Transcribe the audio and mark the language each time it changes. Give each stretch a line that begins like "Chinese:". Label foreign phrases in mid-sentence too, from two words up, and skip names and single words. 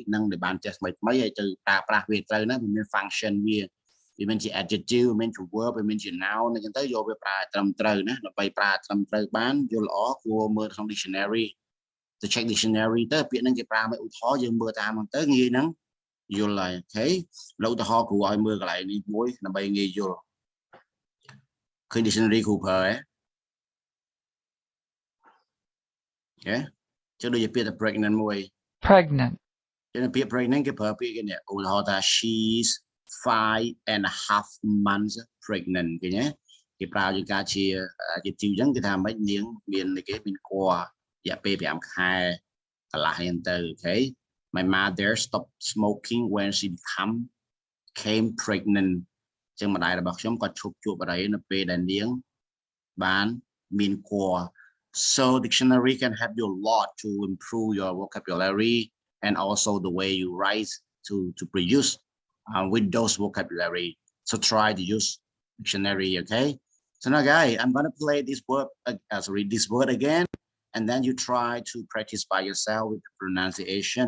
Khmer: ហ្នឹងដែលបានចេះថ្មីហើយទៅប្រើប្រាស់វាត្រូវណាវាមាន function វាមានជា adjective វាមានជា verb វាមានជា noun អញ្ចឹងទៅយកវាប្រើត្រឹមត្រូវណាដើម្បីប្រើត្រឹមត្រូវបានយល់ល្អគួរមើលក្នុង dictionary ទៅ
English: check dictionary
Khmer: ទៅពាក្យហ្នឹងគេប្រើមកឧទាហរណ៍យើងមើលតាមហ្នឹងទៅងាយហ្នឹងយល់ហើយអូខេលោកឧទាហរណ៍គ្រូឲ្យមើលកន្លែងនេះមួយដើម្បីងាយយល់ឃើញ dictionary គ្រូប្រើហ៎អូខេចុះដូចជាពាក្យថា pregnant មួយ
English: pregnant,
Khmer: ចឹងពាក្យ pregnant គេប្រើពាក្យគេនេះឧទាហរណ៍ថា
English: she's 5.5 months pregnant
Khmer: ឃើញទេគេប្រើជាការជា
English: adjective
Khmer: ចឹងគេថាម៉េចនាងមានគេមានគររយៈពេល5ខែកន្លះហ្នឹងទៅអូខេ
English: My mother stopped smoking when she came pregnant
Khmer: ចឹងម្ដាយរបស់ខ្ញុំគាត់ឈប់ជួបបរិយនៅពេលដែលនាងបានមានគរ
English: So dictionary can help you a lot to improve your vocabulary and also the way you write to produce with those vocabulary. So try to use dictionary, okay? So now guys, I'm gonna play this word, read this word again, and then you try to practice by yourself with the pronunciation.